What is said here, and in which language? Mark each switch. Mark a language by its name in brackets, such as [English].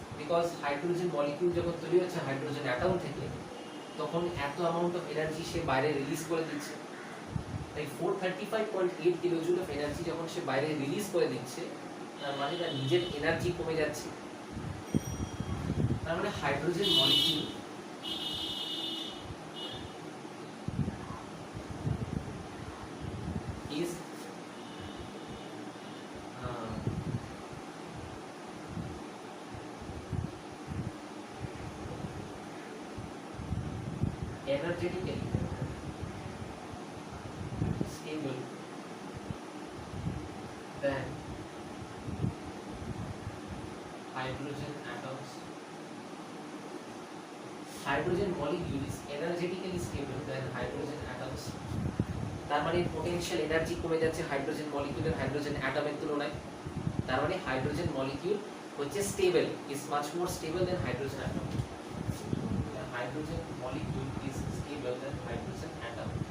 [Bangla] Because hydrogen molecule যখন তৈরি হচ্ছে হাইড্রোজেন অ্যাটম থেকে, তখন এত অ্যামাউন্ট অফ এনার্জি সে বাইরে রিলিজ করে দিচ্ছে। তাই 435.8 কিলোজুল অফ এনার্জি যখন সে বাইরে রিলিজ করে দিচ্ছে, তার মানে তার নিজের এনার্জি কমে যাচ্ছে। তার মানে [English] Hydrogen molecule is energetically stable than hydrogen atoms. Hydrogen molecule is energetically stable than hydrogen atoms. [Bangla] তার মানে পোটেনশিয়াল এনার্জি কমে যাচ্ছে হাইড্রোজেন মলিকিউলের হাইড্রোজেন অ্যাটমের তুলনায়। তার মানে হাইড্রোজেন মলিকিউল হচ্ছে stable, [English] Is much more stable than hydrogen atom. Hydrogen molecule is stable than hydrogen atom.